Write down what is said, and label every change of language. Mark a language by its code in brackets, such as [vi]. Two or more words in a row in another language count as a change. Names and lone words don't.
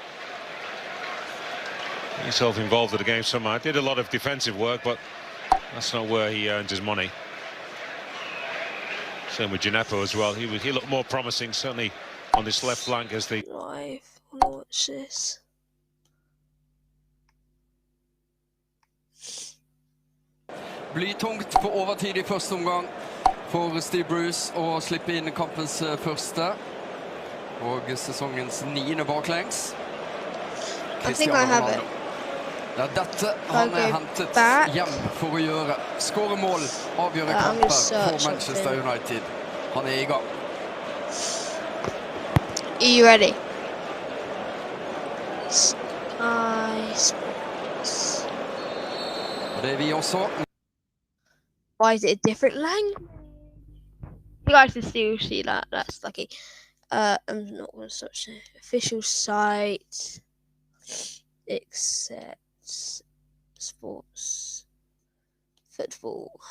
[en] Himself involved in the game somehow. Did a lot of defensive work, but that's not where he earns his money. Same with Djenepo as well. He looked more promising, certainly on this left flank as the. Live. Watch this. [no] Blytungt på overtid I første omgang for Steve Bruce å slippe inn kampens første og sesongens 9. baklengs. Cristiano Ronaldo. Det dette han hentet hjem for å gjøre. Skåre mål, avgjøre kamper for Manchester United. Han I gang. [en] Are you ready? Sky Sports. [no] Det vi også. [en] Why is it a different language? You guys can still see that. That's lucky. I'm not going to search the official site. Except sports, football.